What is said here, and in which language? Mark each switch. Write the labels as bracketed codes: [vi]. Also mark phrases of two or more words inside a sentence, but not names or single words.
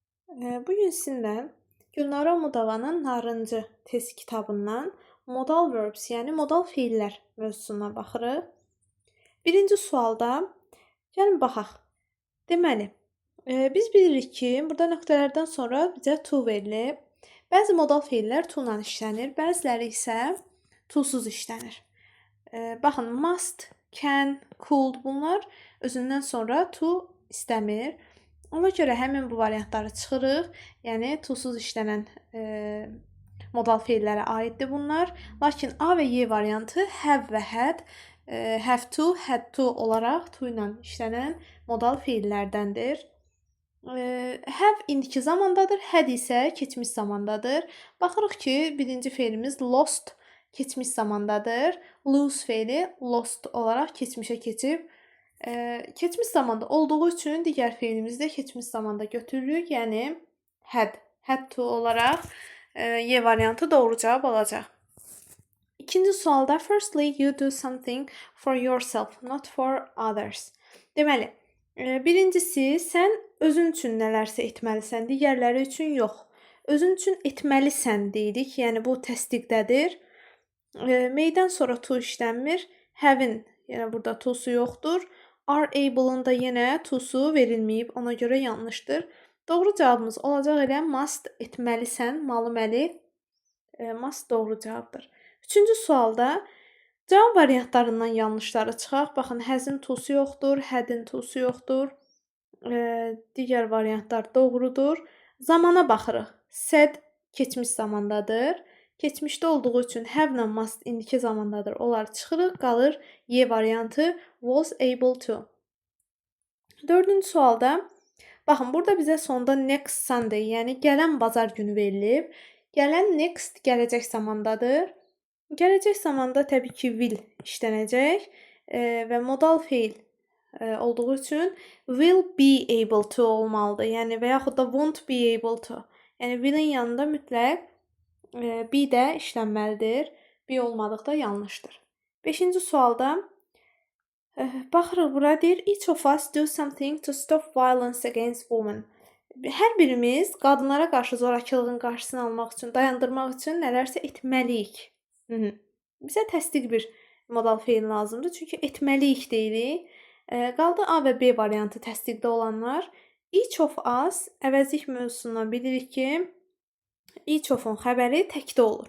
[az] Bugün sizinlə Gülnara Mudavanın Narıncı test kitabından [en] modal verbs, [az] yəni modal feillər mövzusuna baxırıq. Birinci sualda gəlin baxaq. Deməli, biz bilirik ki, burada nöqtələrdən sonra bizə to verilib. Bəzi modal feillər to ilə işlənir, bəziləri isə to-suz işlənir. Baxın, [en] must, can, could [az] bunlar özündən sonra to istəmir. Ona görə həmin bu variantları çıxırıq. Yəni to-suz işlənən modal feillərə aiddir bunlar. Lakin A və Y variantı have və [en] had, have to, had to [az] olaraq to ilə işlənən modal feillərdəndir. Have indiki zamandadır, had isə keçmiş zamandadır. Baxırıq ki, birinci feilimiz lost keçmiş zamandadır. Lose feili lost olaraq keçmişə keçib. Keçmiş zamanda olduğu üçün digər feilimizi də keçmiş zamanda götürürük. Yəni [en] had to [az] olaraq Y variantı doğru cavab alacaq. İkinci sualda [en] firstly you do something for yourself, not for others. [az] Deməli, birincisi sən özün üçün nələrsə etməlisən, digərləri üçün yox. Özün üçün etməlisən deyirik. Yəni bu təsdiqdədir. Meydən sonra to işlənmir. Have-in, yəni burada to-su yoxdur. [en] Are able- [az] ın da yenə to-su verilməyib, ona görə yanlışdır. Doğru cavabımız olacaq elə must etməlisən, malı-məli. Must doğru cavabdır. Üçüncü sualda cavab variantlarından yanlışları çıxaq. Baxın, has-in to-su yoxdur, had-in to-su yoxdur. Digər variantlar doğrudur. Zamana baxırıq. Said keçmiş zamandadır. Keçmişdə olduğu üçün have ilə must indiki zamandadır. Onlar çıxırıq, qalır Y variantı [en] was able to. [az] Dördüncü sualda baxın, burada bizə sonda [en] next Sunday, [az] yəni gələn bazar günü verilib. Gələn next gələcək zamandadır. Gələcək zamanda təbii ki will işlənəcək və modal feil olduğu üçün [en] will be able to [az] olmalıdır. Yəni və yaxud da [en] won't be able to. [az] Yəni will'in yanında mütləq be də işlənməlidir. Be olmadıqda yanlışdır. 5-ci sualda baxırıq, bura deyir [en] each of us do something to stop violence against women. [az] Hər birimiz qadınlara qarşı zorakılığın qarşısını almaq üçün, dayandırmaq üçün nələrsə etməliyik. Bizə təsdiq bir modal feil lazımdır. Çünki etməliyik deyirik. Qaldı A və B variantı təsdiqdə olanlar. [en] Each of us [az] əvəzlik mövzusundan bilirik ki, [en] each of- [az] un xəbəri təkdə olur.